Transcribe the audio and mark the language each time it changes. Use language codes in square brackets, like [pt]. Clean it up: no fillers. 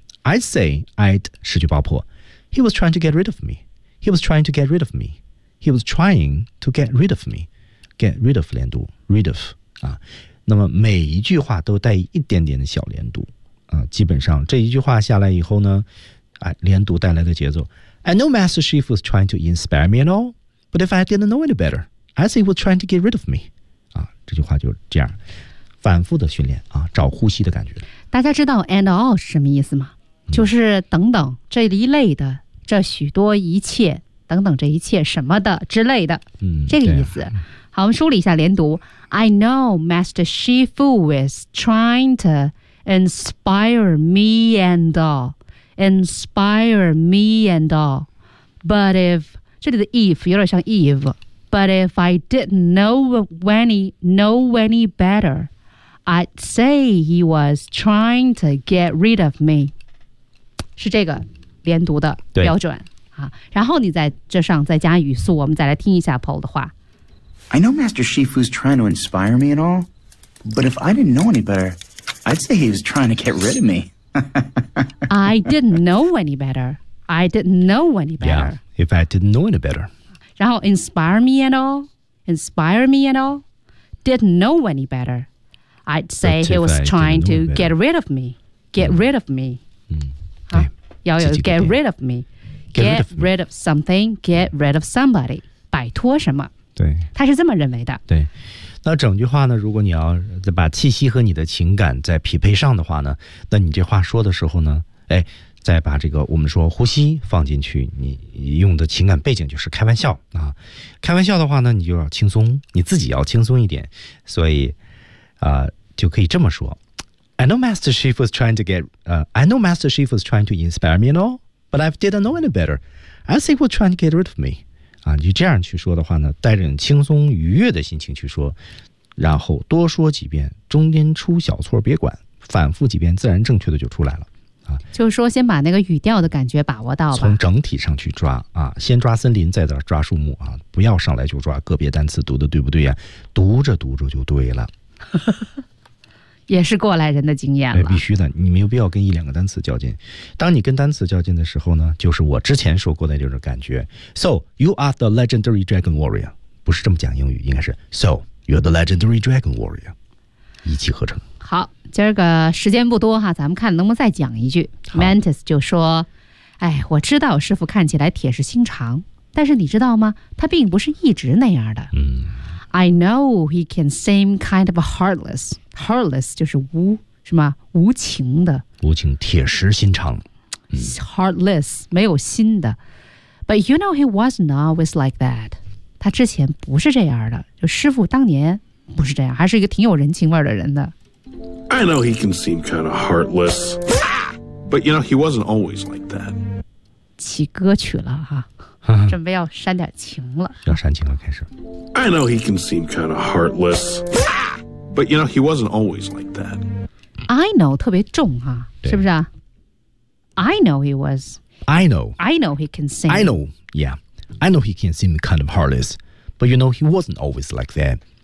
[en] I'd say I'd [zh] 失去爆破 [en] He was trying to get rid of me He was trying to get rid of me He was trying to get rid of me Get rid of [zh] 连读 [en] Rid of、 [zh] 啊、那么每一句话都带一点点的小连读、啊、基本上这一句话下来以后呢、啊、连读带来的节奏 [en] I know Master Shifu was trying to inspire me and allBut if I didn't know any better, I say he was trying to get rid of me. [zh] 啊，这句话就这样，反复的训练啊，找呼吸的感觉。大家知道 [en] and all [zh] 是什么意思吗？就是等等这一类的，这许多一切等等这一切什么的之类的，这个意思。好，我们梳理一下连读。 [en] I know Master Shifu is trying to inspire me and all, inspire me and all, but if [zh] 这里的 if 有点像 Eve， [en] but if I didn't know any better， I'd say he was trying to get rid of me， [zh] 是这个连读的标准啊。然后你在这上再加语速，我们再来听一下 Paul 的话。 [en] I know Master Shifu's trying to inspire me and all， but if I didn't know any better， I'd say he was trying to get rid of me。 I didn't know any better。 I didn't know any better. Yeah, if I didn't know any better. 然后 inspire me and all, inspire me and all, didn't know any better. I'd say he was trying to get rid of me, get rid of me. 嗯，好，要有 get rid of me, get rid of something, get rid of somebody, [zh] 摆脱什么？对，他是这么认为的。对，那整句话呢？如果你要把气息和你的情感再匹配上的话呢，那你这话说的时候呢，哎。再把这个我们说呼吸放进去，你用的情感背景就是开玩笑啊。开玩笑的话呢，你就要轻松，你自己要轻松一点。所以就可以这么说。 [en] I know Master Shifu is trying to get, I know Master Shifu is trying to inspire me and all, but I didn't know any better. I think he was trying to get rid of me. [zh] 啊，你这样去说的话呢，带着轻松愉悦的心情去说，然后多说几遍，中间出小错别管，反复几遍，自然正确的就出来了。就是说先把那个语调的感觉把握到吧，从整体上去抓啊，先抓森林再抓树木啊，不要上来就抓个别单词读的对不对啊，读着读着就对了。也是过来人的经验了，必须的，你没有必要跟一两个单词较劲，当你跟单词较劲的时候呢，就是我之前说过的那种感觉。 [en] So you are the legendary dragon warrior， [zh] 不是这么讲英语，应该是 [en] So you're the legendary dragon warrior， [zh] 一气呵成。好，今儿个时间不多哈，咱们看能不能再讲一句。 Mantis 就说：“哎，我知道师傅看起来铁石心肠，但是你知道吗？他并不是一直那样的。” [en] I know he can seem kind of heartless. [zh] Heartless 就是无什么无情的，无情，铁石心肠。 Heartless 没有心的。 [en] But you know he wasn't always like that. [zh] 他之前不是这样的，就师父当年不是这样，还是一个挺有人情味的人的。 [en] I know he can seem kind of heartless, but you know he wasn't always like that. [zh] 起歌曲了哈、啊，准备要煽点情了，要煽情了，开始。 [en] I know he can seem kind of heartless, but you know he wasn't always like that. [zh] I know 特别重哈、啊，是不是啊 ？ [en] I know he was. I know. I know he can seem. I know. Yeah. I know he can seem kind of heartless, but you know he wasn't always like that.